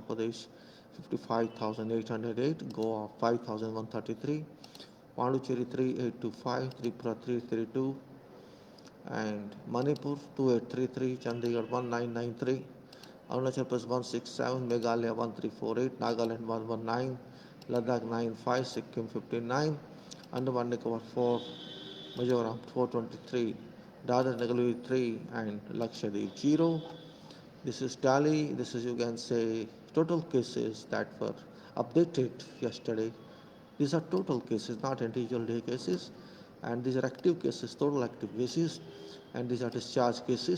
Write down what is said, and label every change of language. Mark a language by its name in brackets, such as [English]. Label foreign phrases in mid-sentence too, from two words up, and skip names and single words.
[English] Pradesh 55,808, Goa 5,133, Pondicherry 3825, Tripura 332, and Manipur 2833, Chandigarh 1993, Arunachal Pradesh 167, Meghalaya 1348, Nagaland 119, Ladakh 95, Sikkim 59, Andaman Nicobar 4, Mizoram 423, Dadar Nagar Haveli 3, and Lakshadweep 0. This is tally. This is, you can say, total cases that were updated yesterday. These are total cases, not individual day cases, and these are active cases, total active cases, and these are discharge cases.